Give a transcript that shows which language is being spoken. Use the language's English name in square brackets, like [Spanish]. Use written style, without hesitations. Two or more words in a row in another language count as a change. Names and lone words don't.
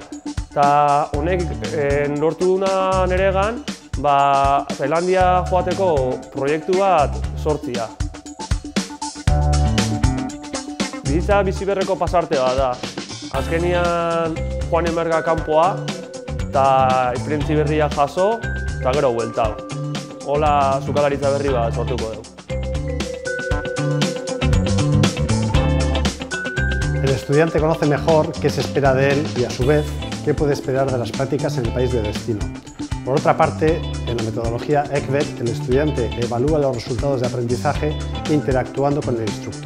[Basque] Eta honek lortu duna niregan, Tailandia joateko proiektu bat sortzia. Bizitza biziberreko pasarte bat da. Azkenean joan emerga kanpoa, eta esperientzia berria jaso, eta gero buelta. Hola, sukaldaritza berri bat sortuko dugu. [Spanish] El estudiante conoce mejor qué se espera de él y, a su vez, qué puede esperar de las prácticas en el país de destino. Por otra parte, en la metodología ECVET, el estudiante evalúa los resultados de aprendizaje interactuando con el instructor.